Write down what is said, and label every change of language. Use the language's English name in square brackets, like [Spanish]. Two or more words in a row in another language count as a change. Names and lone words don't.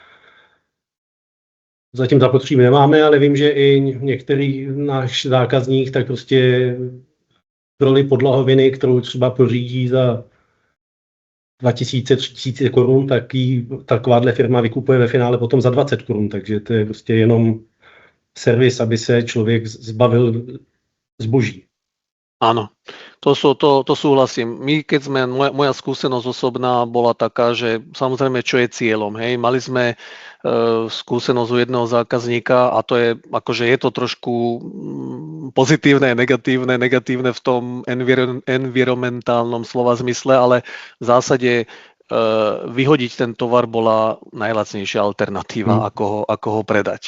[Czech] zatím zapotřebí nemáme, ale vím, že i některý náš zákazník tak prostě roli podlahoviny, kterou třeba pořídí za 2000-3000 korun, tak ji takováhle firma vykupuje ve finále potom za 20 korun, takže to je prostě jenom servis, aby se člověk zbavil zboží. [Slovak] Áno, to súhlasím. My, keď sme, moja skúsenosť osobná bola taká, že samozrejme, čo je cieľom. Hej? Mali sme skúsenosť u jedného zákazníka a to je, akože je to trošku pozitívne, negatívne v tom environmentálnom slova zmysle, ale v zásade vyhodiť ten tovar bola najlacnejšia alternatíva, ako ho predať.